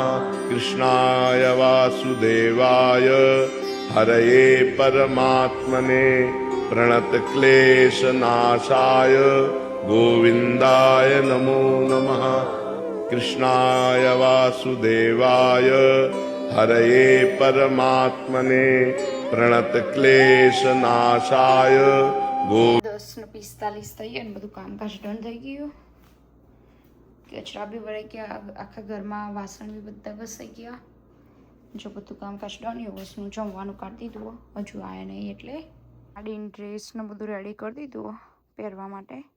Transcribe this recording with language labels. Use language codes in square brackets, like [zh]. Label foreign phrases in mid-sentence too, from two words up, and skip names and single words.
[sa] कृष्णाय वासुदेवाय हरये परमात्मने प्रणतक्लेशनाशाय गोविन्दाय नमो नमः. कृष्णाय वासुदेवाय हरये परमात्मने प्रणतक्लेशनाशाय गो. [gu] 10:45 થઈ અને બધું કામકાજ ડન થઈ ગયું. કચરા બી વળાઈ ગયા, આખા ઘરમાં વાસણ બી બધા ઘસાઈ ગયા. જો બધું કામકાજ ડન. યોગેશનું જમવાનું કાઢી દીધું, હજુ આવ્યા નહીં એટલે ગાડીની ડ્રેસને બધું રેડી કરી દીધું પહેરવા માટે.